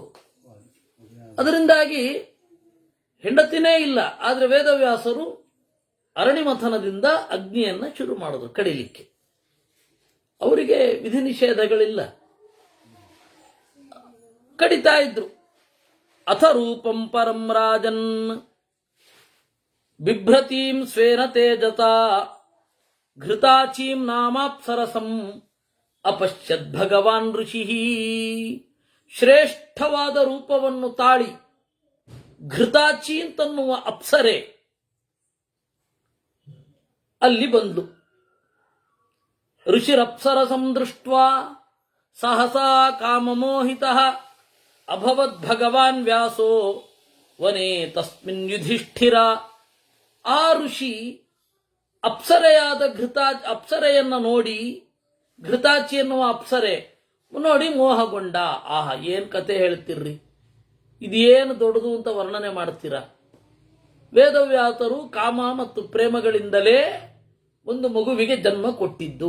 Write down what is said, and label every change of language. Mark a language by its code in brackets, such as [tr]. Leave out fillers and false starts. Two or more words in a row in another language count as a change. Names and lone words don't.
[kn] ಅದರಿಂದಾಗಿ ಹೆಂಡತಿನೇ ಇಲ್ಲ. ಆದ್ರೆ ವೇದವ್ಯಾಸರು ಅರಣಿ ಮಥನದಿಂದ ಅಗ್ನಿಯನ್ನ ಶುರು ಮಾಡಿದ್ರು ಕಡಿಲಿಕ್ಕೆ. ಅವರಿಗೆ ವಿಧಿ ನಿಷೇಧಗಳಿಲ್ಲ, ಕಡಿತಾ ಇದ್ರು. [sa] ಅಥ ರೂಪಂ ಪರಂ ರಾಜನ್ ಬಿಭ್ರತೀಂ ಸ್ವೇನ ತೇಜತಾ ಘೃತಾಚೀಂ ನಾಮಾಪ್ಸರಸಂ ಅಪಶ್ಯದ್ ಭಗವಾನ್ ಋಷಿ. [kn] ಶ್ರೇಷ್ಠವಾದ ರೂಪವನ್ನು ತಾಳಿ ಘೃತಾಚಿ ಅಂತನ್ನುವ ಅಪ್ಸರೆ ಅಲ್ಲಿ ಬಂದ್ಲು. [sa] ಋಷಿರಪ್ಸರಸಂ ದೃಷ್ಟ್ವಾ ಸಹಸಾ ಕಾಮಮೋಹಿತಃ ಅಭವದ್ ಭಗವಾನ್ ವ್ಯಾಸೋ ವನೇ ತಸ್ಮಿನ್ ಯುಧಿಷ್ಠಿರ. [kn] ಆ ಋಷಿ ಅಪ್ಸರೆಯಾದ ಅಪ್ಸರೆಯನ್ನ ನೋಡಿ, ಘೃತಾಚಿ ಎನ್ನುವ ಅಪ್ಸರೆ ನೋಡಿ ಮೋಹಗೊಂಡ. ಆಹಾ, ಏನ್ ಕತೆ ಹೇಳ್ತಿರ್ರಿ, ಇದೇನು ದೊಡ್ಡದು ಅಂತ ವರ್ಣನೆ ಮಾಡ್ತೀರಾ? ವೇದವ್ಯಾಸರು ಕಾಮ ಮತ್ತು ಪ್ರೇಮಗಳಿಂದಲೇ ಒಂದು ಮಗುವಿಗೆ ಜನ್ಮ ಕೊಟ್ಟಿದ್ದು.